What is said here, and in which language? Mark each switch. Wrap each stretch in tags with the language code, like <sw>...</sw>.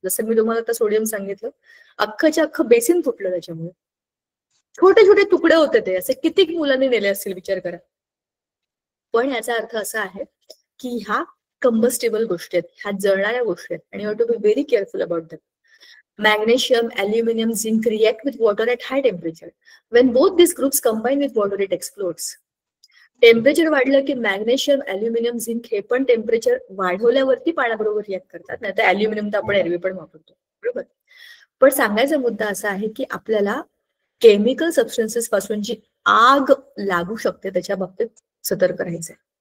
<mr>जसं मी तुम्हाला आता सोडियम सांगितलं, अख्खच्या अख्खं बेसिन फुटलं त्याच्यामुळे. छोटे छोटे तुकडे होते ते, असे किती मुलांनी नेले असतील विचार करा. पण याचा अर्थ असा आहे की ह्या कंबस्टेबल गोष्टी आहेत, ह्या जळणाऱ्या गोष्टी आहेत आणि</mr> <en>You have to be very careful about them. Magnesium, aluminum, zinc react with water at high temperature. When both these groups combine with water, it explodes.</en> <mr>Temperature वाढलं की मॅग्नेशियम, अल्युमिनियम, झिंक हे पण टेम्परेचर वाढवल्यावरती पाण्याबरोबर react करतात. नाही तर aluminium तर आपण एरवी पण वापरतो, बरोबर. पण सांगायचा मुद्दा असा आहे की आपल्याला केमिकल सबस्टन्सेस पासून जी आग लागू शकते त्याच्या बाबतीत सतर्क राहायचंय.</mr>